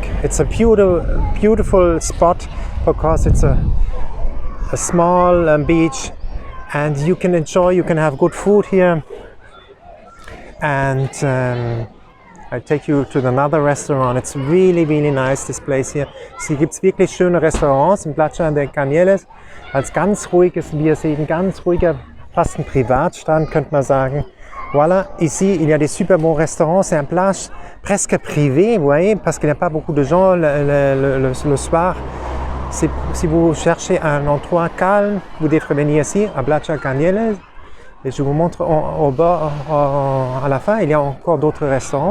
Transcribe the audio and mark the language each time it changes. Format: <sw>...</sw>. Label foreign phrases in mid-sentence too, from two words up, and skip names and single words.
<en>It's a beautiful spot because it's a small beach, and you can enjoy, you can have good food here. And I take you to another restaurant. It's really nice, this place here.</en> <de>Hier gibt es wirklich schöne Restaurants in Playa de Cañeles. Als ganz ruhiges, wie ihr seht, ein ganz ruhiger, fast ein Privatstand, könnte man sagen.</de> <fr>Voilà, ici, il y a des super bons restaurants. C'est un plage presque privé, vous voyez, parce qu'il n'y a pas beaucoup de gens le soir. Si vous cherchez un endroit calme, vous devrez venir ici, à Playa Cañeles. Et je vous montre au bord, à la fin, il y a encore d'autres restaurants.</fr>